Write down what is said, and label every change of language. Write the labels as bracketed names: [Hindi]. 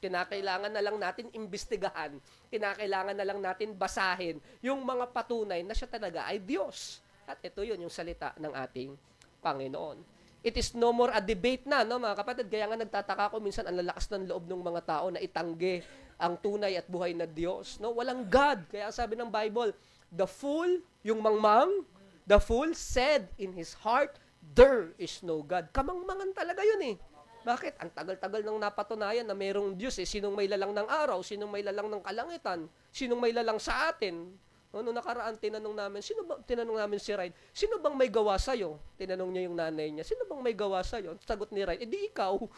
[Filipino] Kinakailangan na lang natin imbestigahan. Kinakailangan na lang natin basahin yung mga patunay na siya talaga ay Diyos. At ito yun, yung salita ng ating Panginoon. [English] It is no more a debate [Filipino] na, no, mga kapatid. Kaya nga nagtataka ko minsan ang lalakas ng loob ng mga tao na itanggi ang tunay at buhay na Diyos. No? Walang God. Kaya sabi ng [English] Bible, the fool, [Filipino] yung mangmang, [English] the fool said in his heart, there is no God. [Filipino] Kamangmangan talaga yun eh. Bakit? Ang tagal-tagal nang napatunayan na mayroong Diyos eh. Sinong may lalang ng araw, sinong may lalang ng kalangitan, sinong may lalang sa atin. Noong nakaraan, tinanong namin si Ryan, sino bang may gawa sa'yo? Tinanong niya yung nanay niya, sino bang may gawa sa'yo? Sagot ni Ryan, di ikaw.